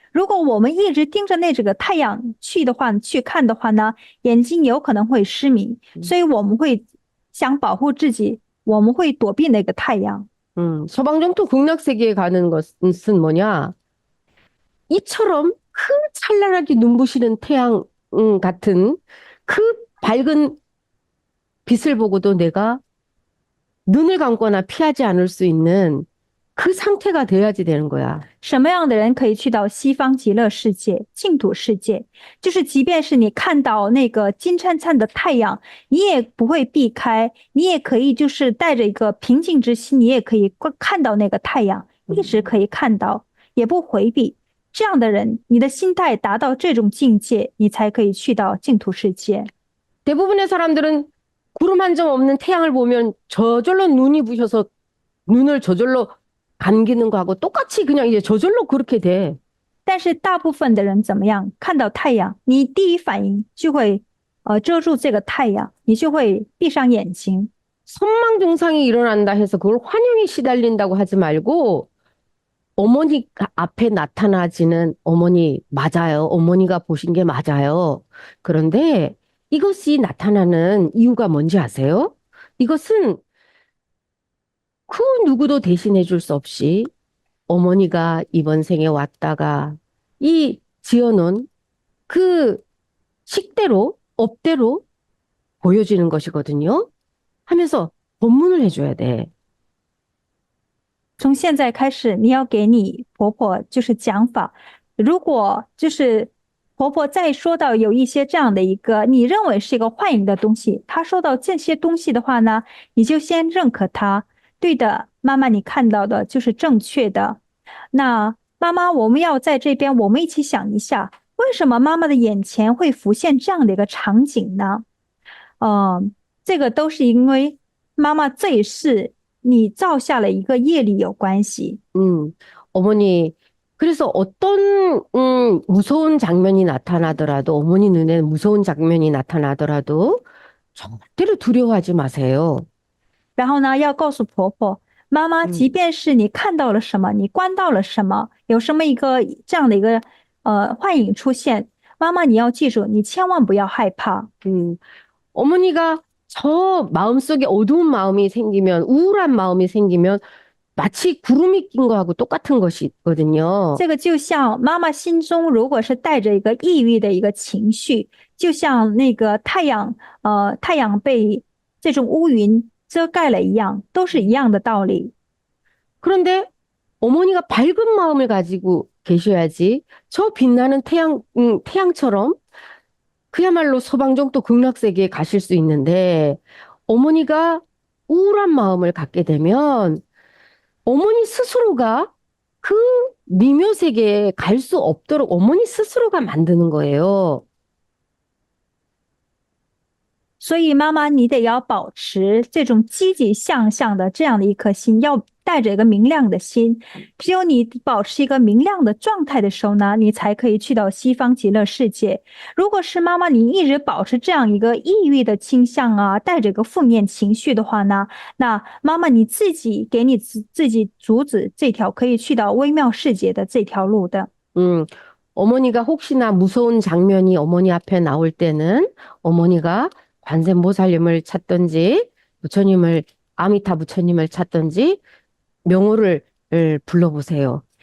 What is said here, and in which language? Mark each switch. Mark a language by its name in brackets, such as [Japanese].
[Chinese] 如果我们一直盯着这个太阳去看的话呢，眼睛有可能会失明，所以我们会想保护自己，我们会躲避那个太阳。 [Korean] 서방정토 극락세계에 가는 것은 뭐냐? 이처럼 그 찬란하게 눈부시는 태양 같은 그 밝은 빛을 보고도 내가 눈을 감거나 피하지 않을 수 있는 그 상태가 돼야지 되는 거야. [Chinese] 什么样的人可以去到西方极乐世界、净土世界？就是即便是你看到那个金灿灿的太阳，你也不会避开，你也可以就是带着一个平静之心，你也可以看到那个太阳，一直可以看到，也不回避。这样的人，你的心态达到这种境界，你才可以去到净土世界。 [Korean] 대부분의 사람들은 구름 한 점 없는 태양을 보면 저절로 눈이 부셔서 눈을 저절로 감기는 거하고 똑같이 그냥 이제 저절로 그렇게 돼. [Chinese] 但是大部分的人怎么样？看到太阳，你第一反应就会遮住这个太阳，你就会闭上眼睛。 [Korean] 선망 증상이 일어난다 해서 그걸 환영에 시달린다고 하지 말고 어머니 앞에 나타나지는 어머니 맞아요. 어머니가 보신 게 맞아요. 그런데 이것이 나타나는 이유가 뭔지 아세요? 이것은 그 누구도 대신해 줄 수 없이 어머니가 이번 생에 왔다가 이 지어놓은 그 식대로, 업대로 보여지는 것이거든요. 하면서 법문을 해줘야 돼. [Chinese] 从现在开始，你要给你婆婆就是讲法。如果就是婆婆再说到有一些这样的一个你认为是一个幻影的东西，她说到这些东西的话呢，你就先认可她。对的，妈妈，你看到的就是正确的。那妈妈，我们要在这边，我们一起想一下，为什么妈妈的眼前会浮现这样的一个场景呢？这个都是因为妈妈这一世你造下了一个业力有关系。 [Korean] 어머니, 그래서 어떤 무서운 장면이 나타나더라도 어머니 눈에 무서운 장면이 나타나더라도 절대로 두려워하지 마세요. [Chinese] 然后呢，要告诉婆婆，妈妈，即便是你看到了什么，你观到了什么，有什么一个这样的一个幻影出现，妈妈你要记住，你千万不要害怕。 [Korean] 어머니가 저 마음속에 어두운 마음이 생기면, 우울한 마음이 생기면 마치 구름이 낀 거하고 똑같은 것이거든요. [Chinese] 这个就像妈妈心中如果是带着一个抑郁的一个情绪，就像那个太阳被这种乌云遮盖了一样，都是一样的道理。 [Korean] 그런데 어머니가 밝은 마음을 가지고 계셔야지 저 빛나는 태양처럼 그야말로 소방정도 극락세계에 가실 수 있는데 어머니가 우울한 마음을 갖게 되면 어머니 스스로가 그 미묘세계에 갈 수 없도록 어머니 스스로가 만드는 거예요. [Chinese] 所以妈妈，你得要保持这种积极向上的这样的一颗心，要带着一个明亮的心。只有你保持一个明亮的状态的时候呢，你才可以去到西方极乐世界。如果是妈妈，你一直保持这样一个抑郁的倾向啊，带着一个负面情绪的话呢，那妈妈你自己给你自己阻止这条可以去到微妙世界的这条路的。 [Korean] 어머니가 혹시나 무서운 장면이 어머니 앞에 나올 때는 어머니가 관세음보살님을 찾든지 부처님을 아미타 부처님을 찾든지 명호를 불러보세요.